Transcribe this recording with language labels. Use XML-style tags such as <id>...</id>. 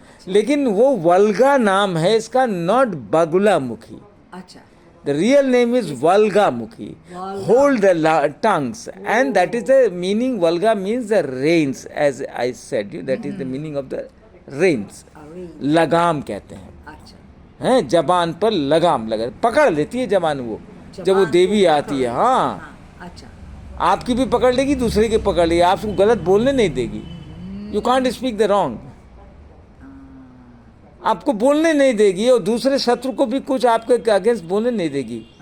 <hi>लेकिन वो वल्गा नाम है इसका, नॉट बगुलामुखी. अच्छा.</hi> <en>The real name is Valgamukhi. Hold the tongues, and that is the meaning. Valga means the reins, as I said you. That is the meaning of the reins.</en> <hi>लगाम कहते हैं. अच्छा. हैं, जबान पर लगाम लगा, पकड़ लेती है जबान वो. जब वो देवी आती है, हाँ, अच्छा. आपकी भी पकड़ लेगी, दूसरे की पकड़ लेगी, आपको गलत बोलने नहीं देगी.</hi> <en>You can't speak the wrong.</en> <hi>आपको बोलने नहीं देगी और दूसरे शत्रु को भी कुछ आपके अगेंस्ट बोलने नहीं देगी.</hi>